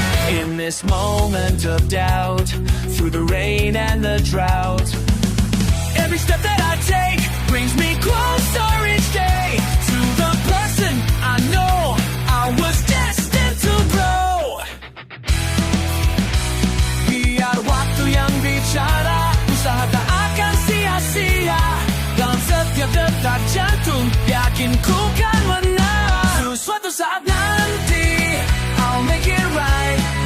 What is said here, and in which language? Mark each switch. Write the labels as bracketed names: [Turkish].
[English] In this moment of doubt, through the rain and the drought, every step that I take brings me closer each day to the person I know I was destined to grow. [Indonesian] Biar waktu yang bicara, usaha tak akan sia-sia. Dalam setiap detak jantung, yakin ku kan menang. Suatu saat nanti [English] I'll make it right.